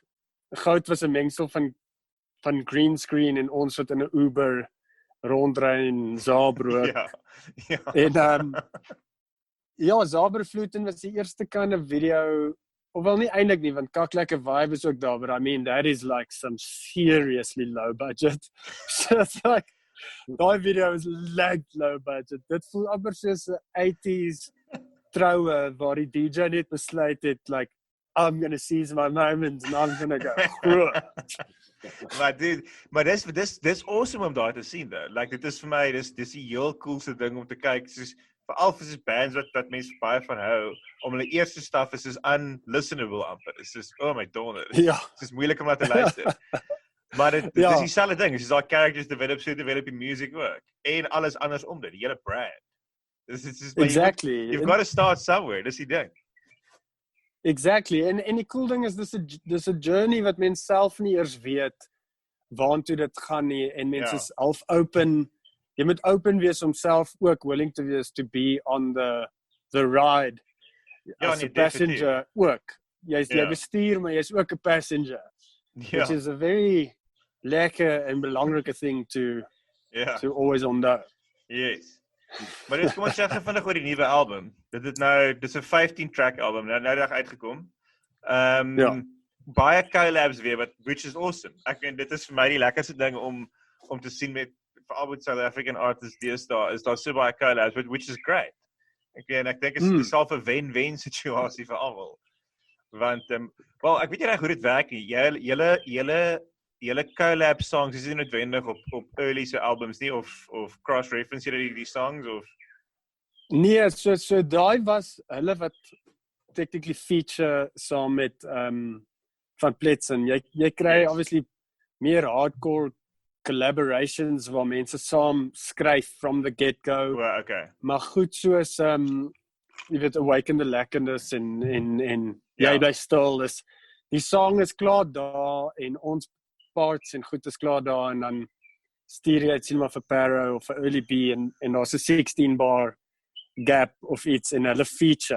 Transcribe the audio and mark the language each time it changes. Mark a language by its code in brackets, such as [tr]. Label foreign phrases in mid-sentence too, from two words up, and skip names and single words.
[af] Goud was 'n mengsel van [en] green screen [af] en ons wat in 'n Uber rondry en Zabro. Ja. En ja, Zabervloeten was die eerste [en] kind of [af] video, of wel nie eintlik nie, want Kaklike Vibe is ook daar, [en] but I mean, that is like some seriously low budget. So it's like, daai video is like low budget. [af] Dit voel amper soos 'n 80s troue, waar die DJ net besluit het, [en] like, I'm gonna seize my moment and I'm gonna go [af] maar dis awesome om daar te sien though. Like dit is vir my dis die heel coolste ding om te kyk, soos veral vir soos bands wat mense baie van hou, om hulle eerste stuff is soos unlistenable amper. Dis soos [en] oh my [af] donder. Ja. Dis moeilik om na te luister. Maar dit Ja. is dieselfde ding, dis daai [en] characters develop [af] die [en] music work [af] en alles anders om dit, die hele brand. Dis [en] Exactly. You've got to start somewhere, [af] dis die ding. [en] Exactly. [af] En die cool ding is dis 'n journey wat mens self nie eers weet waartoe dit gaan nie en mense is half open. Jy moet open wees om self ook [en] willing to [af] wees [en] to be on the ride. As a passenger ook. [af] Jy bestuur, maar jy's ook 'n passenger. [en] Which is a very [af] lekker en belangrike [en] thing to always onthou. Yes. [af] Maar dus kom ons sê vinnig oor die nuwe album. Dis 'n 15 track album, nou dag uitgekom. Baie collabs weer, [en] which is awesome. [af] Ek meen dit is vir my die lekkerste ding om te sien met veral met [en] South African artists [af] deesdae, is daar so baie collabs, [en] which is great. [af] Ek dink dit is self 'n wen-wen situasie vir almal. Want wel, ek weet nie reg hoe dit werk nie. Julle [en] collab songs [af] is nie noodwendig op early se albums nie, of cross-reference julle die songs of nee, so daai was hulle wat technically feature saam met van PLETZEN. Jy kry obviously meer hardcore collaborations waar mense saam skryf [en] from the get-go. Well, okay. [af] Maar goed soos jy weet Awaken the Lekkerness en jy bly stil. Die song is klaar daar en ons parts en goed is klaar daar en dan stuur jy dit sien maar vir Paro of vir Early B en daar's 'n 16 [en] bar gap [af] of iets in hulle feature.